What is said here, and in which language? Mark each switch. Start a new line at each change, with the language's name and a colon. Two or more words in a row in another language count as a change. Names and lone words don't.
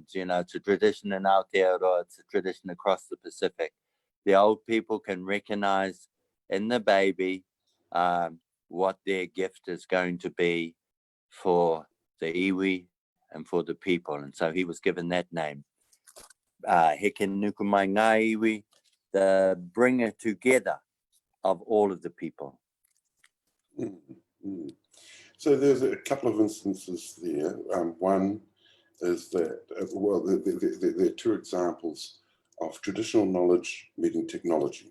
English: You know, it's a tradition in Aotearoa, it's a tradition across the Pacific. the old people can recognize in the baby what their gift is going to be for the iwi and for the people. And so he was given that name.
Māori: Heke nuku mai ngā iwi,
English: the bringer together of all of the people. Mm-hmm. So there's a couple of instances there. One is that, well, there are two examples of traditional knowledge meeting technology.